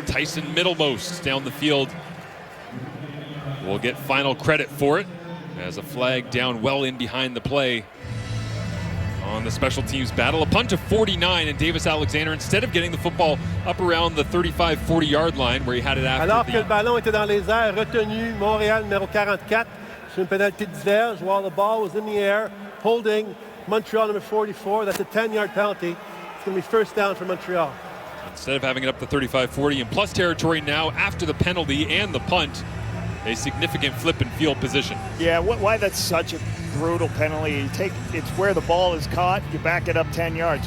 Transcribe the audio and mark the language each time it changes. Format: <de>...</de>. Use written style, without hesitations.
<en>Tyson Middlemost down the field will get final credit for it, as a flag down well in behind the play on the special teams battle. A punt of 49, and Davis Alexander, instead of getting the football up around the 35-40 yard line where he had it after</en> <fr>Alors que le ballon était dans les airs, retenu Montréal numéro 44 sur une pénalité diverge</fr> <en>while the ball was in the air, holding Montreal number 44. That's a 10-yard penalty. It's going to be first down for Montreal. Instead of having it up the 35-40 in plus territory now after the penalty and the punt, a significant flip in field position. Yeah, why that's such a brutal penalty. It's where the ball is caught, you back it up 10 yards.</en>